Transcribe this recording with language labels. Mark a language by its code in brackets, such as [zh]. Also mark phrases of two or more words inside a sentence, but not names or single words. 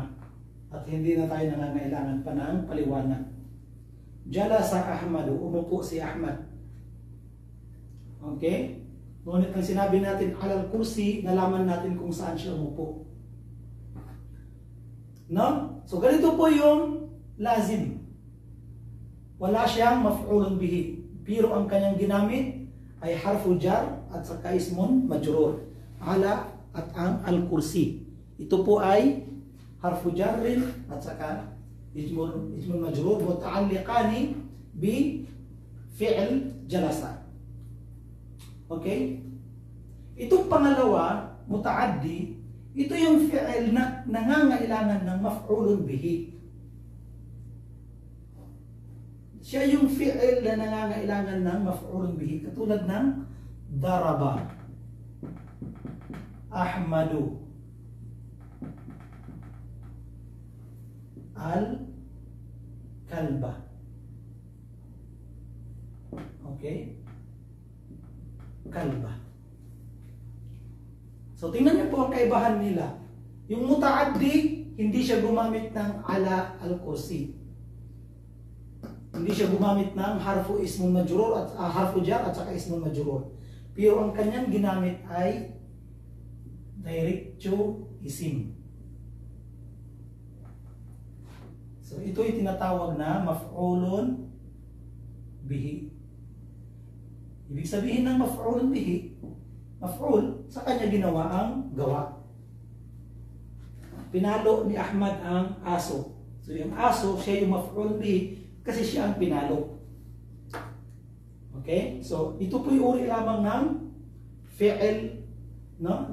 [tl] At hindi na tayo nangangailangan pa ng paliwanag. [ar] جلس أحمد, [tl] umupo si Ahmad. Okay? Ngunit ang sinabi natin [ar] على الكرسي, [tl] nalaman natin kung saan siya umupo. No? So ganito po yung [ar] lazim. [tl] Wala siyang [ar] مفعول به. [tl] Pero ang kanyang ginamit ay [ar] حرف جر [tl] at saka [ar] اسم مجرور. [tl] Ala at ang al-kursi. Ito po ay [ar] حرف جر [tl] at saka [ar] اسم مجرور متعلقان بفعل جلس. [tl] Okay? Itong pangalawa, muta'addi, ito yung fi'il na nangangailangan ng [ar] مفعول به. [tl] Siya yung fi'il na nangangailangan ng [ar] مفعول به. [tl] Katulad ng [ar] ضرب، أحمد، الكلب. [tl] Okay? Kalba. So tingnan niyo po ang kaibahan nila. Yung muta'addi, hindi siya gumamit ng [ar] على الكرسي. [tl] Hindi siya gumamit ng [ar] حرف اسم مجرور [tl] at [ar] حرف جر [tl] at saka [ar] اسم مجرور. [tl] Pero ang kanyang ginamit ay diretso isim. So ito ay tinatawag na [ar] مفعول به. [tl] Ibig sabihin ng [ar] مفعول به، مفعول, [tl] sa kanya ginawa ang gawa. Pinalo ni Ahmad ang aso. So yung aso, siya yung [ar] مفعول به [tl] kasi siya ang pinalo. Okay? So ito po yung uri lamang ng fi'il, no?